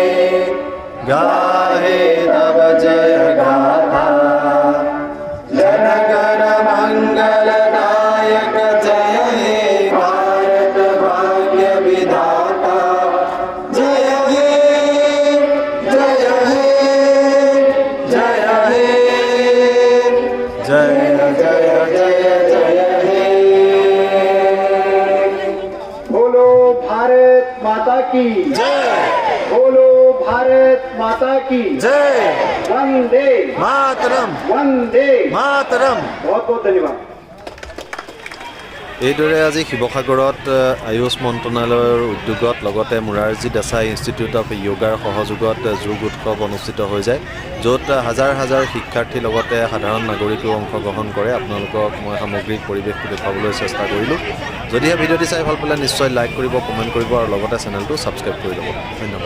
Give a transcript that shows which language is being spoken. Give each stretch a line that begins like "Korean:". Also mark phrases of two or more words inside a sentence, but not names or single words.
Hindi: गाहे तब जय गाथा जनगण मंगलदायक जय हे भारत भाग्य विधाता जय हे जय हे जय हे जय जय जय जय हे। बोलो भारत माता की जय बोलो भारत माता की जय वंदे मातरम वंदे मातरम। बहुत बहुत धन्यवाद।
Assamese: এইদৰে আজি শিৱসাগৰত আয়ুষ মন্ত্ৰণালয়ৰ উদ্যোগত লগতে মোৰাৰজী দেশাই ইনষ্টিটিউট অফ য়োগাৰ সহযোগত যোগ উৎসৱ অনুষ্ঠিত হৈ যায়, য'ত হাজাৰ হাজাৰ শিক্ষাৰ্থীৰ লগতে সাধাৰণ নাগৰিকেও অংশগ্ৰহণ কৰে। আপোনালোকক মই সামগ্ৰিক পৰিৱেশটো দেখুৱাবলৈ চেষ্টা কৰিলোঁ। যদিহে ভিডিঅ'টি চাই ভাল পালে নিশ্চয় লাইক কৰিব, কমেণ্ট কৰিব আৰু লগতে চেনেলটো ছাবস্ক্ৰাইব কৰি ল'ব।